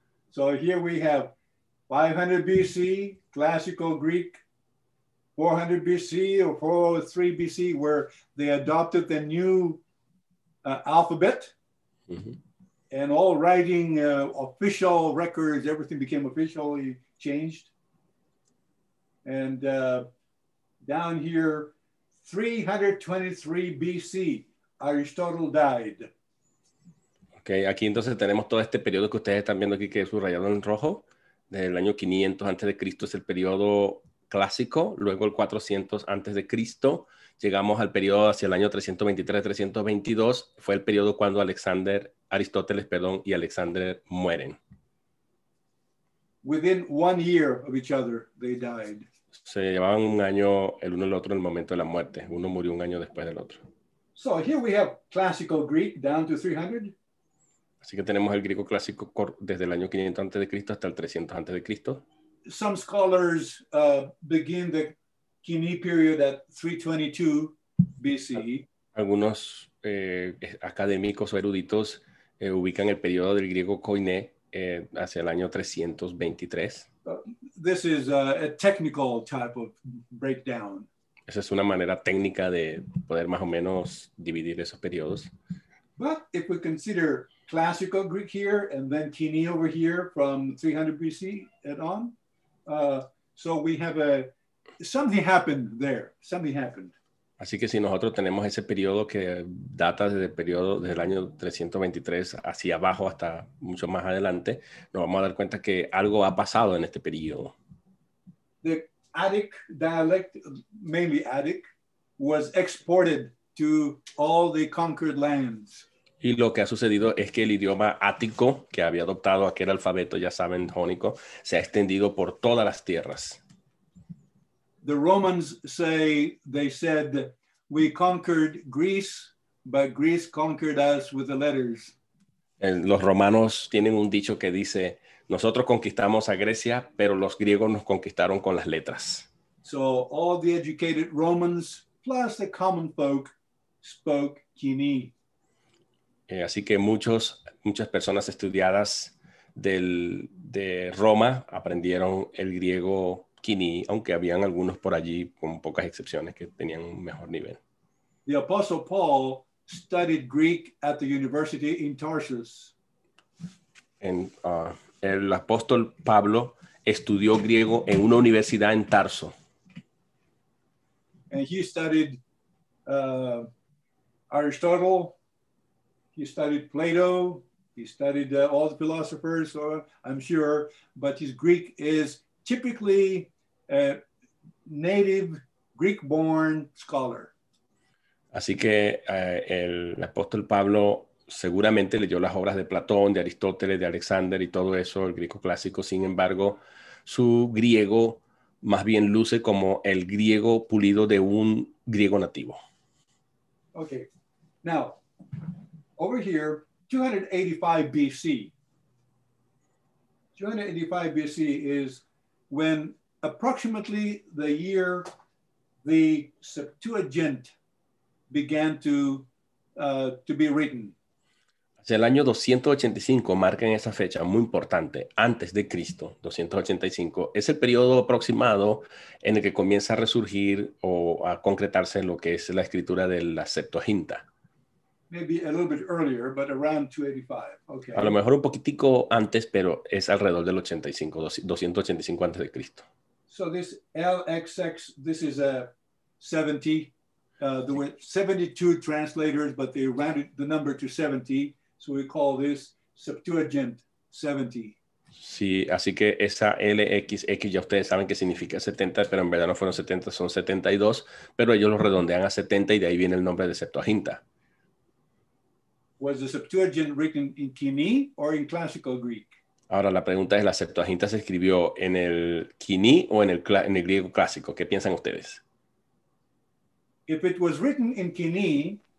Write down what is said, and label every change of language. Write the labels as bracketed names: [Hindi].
[English] So here we have 500 BC, classical Greek, 400 BC or 403 BC, where they adopted the new alphabet. Mm-hmm. And all writing, official records, everything became officially changed. And down here, 323 BC, Aristotle died. [Spanish] Okay, aquí entonces tenemos todo este periodo que ustedes están viendo aquí que es subrayado en rojo. Desde el año 500 antes de Cristo es el periodo clásico, luego el 400 antes de Cristo. Llegamos al periodo hacia el año 323-322. Fue el periodo cuando Aristóteles, y Alexander mueren. [English] Within 1 year of each other, they died. [Spanish] Se llevaban un año el uno el otro en el momento de la muerte. Uno murió un año después del otro. [English] So here we have classical Greek down to 300. [Spanish] Así que tenemos el griego clásico desde el año 500 antes de Cristo hasta el 300 antes de Cristo. [English] Some scholars begin the Koiné period at 322 BC. [Spanish] Algunos académicos o eruditos ubican el periodo del griego koiné hacia el año 323. [English] This is a technical type of breakdown. [Spanish] Esa es una manera técnica de poder más o menos dividir esos periodos. [English] But if we consider classical Greek here and then Koiné over here from 300 BC and on, so we have something happened there. Something happened. [Spanish] Así que si nosotros tenemos ese periodo que data desde el año 323 hacia abajo hasta mucho más adelante, nos vamos a dar cuenta que algo ha pasado en este periodo. [English] The Attic dialect, mainly Attic, was exported to all the conquered lands. [Spanish] Y lo que ha sucedido es que el idioma ático, que había adoptado aquel alfabeto, ya saben, jónico, se ha extendido por todas las tierras. [English] The Romans they said, we conquered Greece, but Greece conquered us with the letters. [Spanish] Los romanos tienen un dicho que dice, nosotros conquistamos a Grecia, pero los griegos nos conquistaron con las letras. [English] So all the educated Romans, plus the common folk, spoke Koiné. [Spanish] Así que muchas personas estudiadas de Roma aprendieron el griego Koiné, aunque habían algunos por allí, con pocas excepciones, que tenían un mejor nivel. [English] The Apostle Paul studied Greek at the university in Tarsus. [Spanish] El apóstol Pablo estudió griego en una universidad en Tarso. [English] And he studied Aristotle, he studied Plato, he studied all the philosophers, I'm sure, but his Greek is typically a native Greek-born scholar. [Spanish] Así que el apóstol Pablo seguramente leyó las obras de Platón, de Aristóteles, de Alexander y todo eso, el griego clásico. Sin embargo, su griego más bien luce como el griego pulido de un griego nativo. [English] Okay, now, over here, 285 BC. 285 BC is when approximately the year the Septuagint began to be written. [Spanish] Hacia el año 285 marcan esa fecha muy importante, antes de Cristo, 285. Es el periodo aproximado en el que comienza a resurgir o a concretarse lo que es la escritura de la Septuaginta. [English] Maybe a little bit earlier, but around 285. Okay. [Spanish] A lo mejor un poquitico antes, pero es alrededor del 85, 285 antes de Cristo. [English] So this LXX, this is a 70. There were 72 translators, but they rounded the number to 70. So we call this Septuagint 70. [Spanish] Sí, así que esa LXX ya ustedes saben que significa 70, pero en verdad no fueron 70, son 72, pero ellos lo redondean a 70 y de ahí viene el nombre de Septuaginta. [English] Was the Septuagint written in Koiné or in classical Greek? [Spanish] Ahora la pregunta es, ¿la Septuaginta se escribió en el Koiné o en el griego clásico? ¿Qué piensan ustedes? [English] If it was written in Koiné,